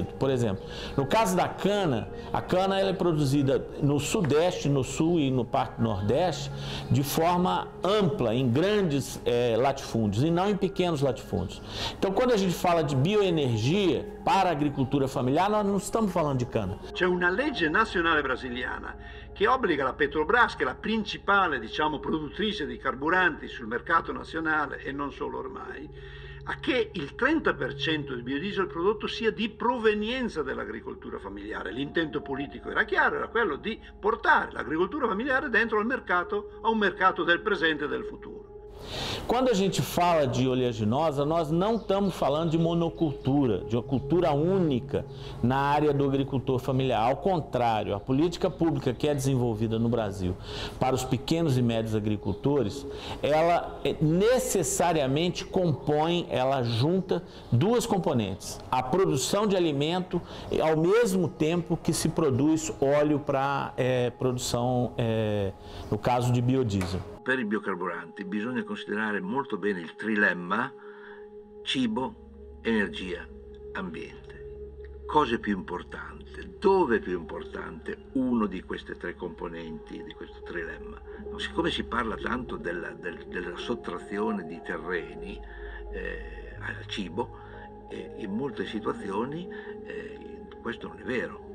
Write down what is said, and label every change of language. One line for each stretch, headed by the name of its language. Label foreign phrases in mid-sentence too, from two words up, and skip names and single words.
Portuguese: Por exemplo, no caso da cana, a cana ela é produzida no Sudeste, no Sul e no parte Nordeste de forma ampla, em grandes latifúndios e não em pequenos latifúndios. Então, quando a gente fala de bioenergia para a agricultura familiar, nós não estamos falando de cana.
Italian: C'è una legge nazionale brasiliana che obbliga la Petrobras, che è la principale, diciamo, produttrice di carburanti sul mercato nazionale e non solo ormai, a che il 30% del biodiesel prodotto sia di provenienza dell'agricoltura familiare. L'intento politico era chiaro, era quello di portare l'agricoltura familiare dentro al mercato, a un mercato del presente e del futuro.
Portuguese: Quando a gente fala de oleaginosa, nós não estamos falando de monocultura, de uma cultura única na área do agricultor familiar. Ao contrário, a política pública que é desenvolvida no Brasil para os pequenos e médios agricultores, ela necessariamente compõe, ela junta duas componentes. A produção de alimento ao mesmo tempo que se produz óleo para produção, no caso de biodiesel.
Italian: Per i biocarburanti bisogna considerare molto bene il trilemma cibo, energia, ambiente. Cosa è più importante? Dove è più importante uno di queste tre componenti di questo trilemma? Siccome si parla tanto della sottrazione di terreni al cibo, in molte situazioni questo non è vero.